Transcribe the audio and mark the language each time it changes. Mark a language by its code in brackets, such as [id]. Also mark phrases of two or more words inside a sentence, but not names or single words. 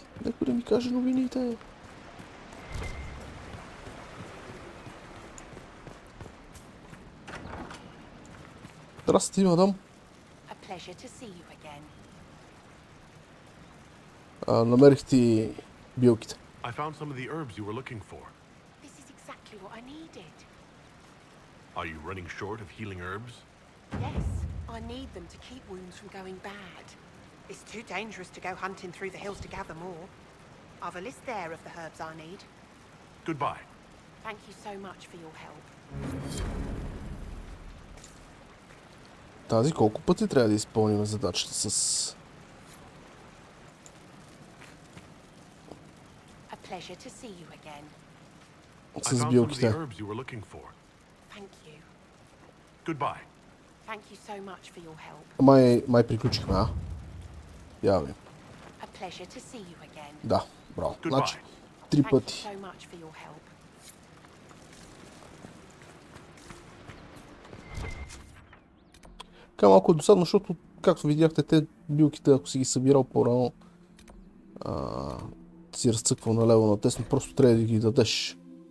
[bg] Некой да ми каже новините. Здрасти, мадам. Намерих ти билките. [en] I found some of the herbs you were looking for. This is exactly what I needed. Are you running short of healing herbs? Yes, I need them to keep wounds from going bad. It's too dangerous to go hunting through the hills to gather more. I've a list there of the herbs I need. Goodbye. Thank you so much for your help. [bg] Тази колко пъти трябва да изпълним задачата с... [en] A pleasure to see you again. [bg] С билките. [en] Thank you. Goodbye. Thank you so much for your help. [bg] Май приключихме, а? Явно. [en] A pleasure to see you again. [bg] Да, браво. Значи, 3 пъти. [en] Thank you so much for your help. [bg] Така малко е досадно, защото, както видяхте, те билките, ако си ги събирал по-рано, си разцъквал налево натесно, просто трябва да ги дадеш.